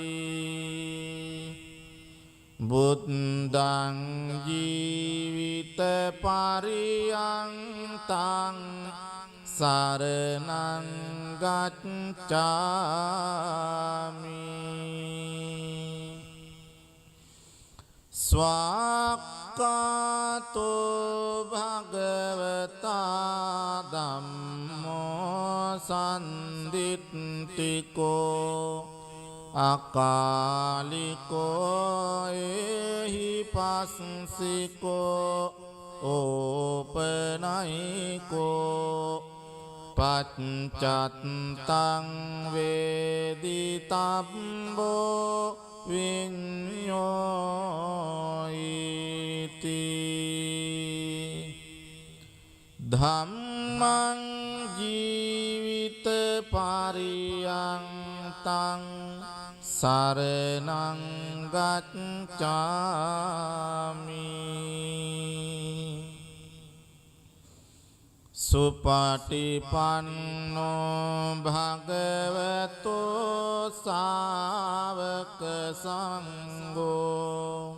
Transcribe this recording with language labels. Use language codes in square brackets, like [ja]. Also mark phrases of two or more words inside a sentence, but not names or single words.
[pi] බුද්ධං ජීවිත පරියන්තං සරණං ගච්ඡාමි. ස්වාක්ඛාතෝ භගවතා ධම්මෝ සම්දිත්තිකෝ අකාලිකෝ එහි පස්සිකෝ ඕපනයිකෝ පච්චත්තං වේදිතබ්බෝ විඤ්ඤෝයිති. ධම්මං ජීවිත පරියන්තං සරණං ගච්ඡාමි. සුපටිපන්නෝ භගවතු ශාවක සංඝෝ